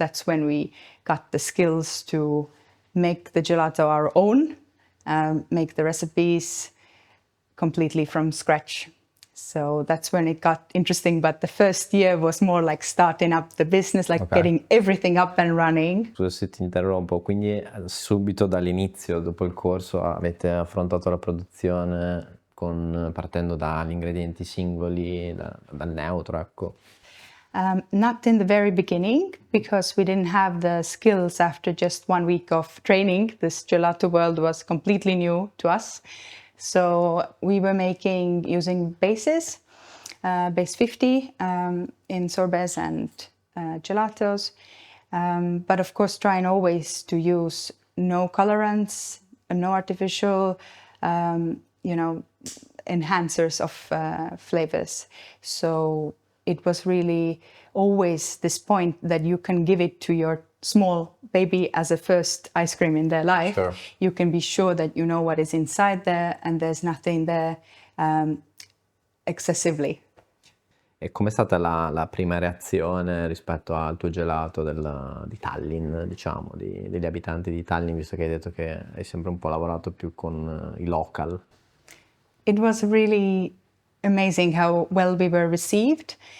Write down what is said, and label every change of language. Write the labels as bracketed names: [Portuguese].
[English] That's when we got the skills to make the gelato our own, make the recipes completely from scratch. So that's when it got interesting, but the first year was more like starting up the business, like getting everything up and running. [Italian] Scusa se ti interrompo, quindi subito dall'inizio, dopo il corso, avete affrontato la produzione partendo dagli ingredienti singoli, dal neutro, ecco. [English] Not in the very beginning, because we didn't have the skills after just 1 week of training. This gelato world was completely new to us. So we were using bases, base 50 in sorbets and gelatos. But of course, trying always to use no colorants, no artificial enhancers of flavors. So it was really always this point that you can give it to your small baby as a first ice cream in their life. Sure. You can be sure that you know what is inside there and there's nothing there excessively. [Italian] E com'è stata la prima reazione rispetto al tuo gelato di Tallinn, diciamo, degli abitanti di Tallinn, visto che hai detto che hai sempre un po' lavorato più con i local? [English] It was really amazing how well we were received.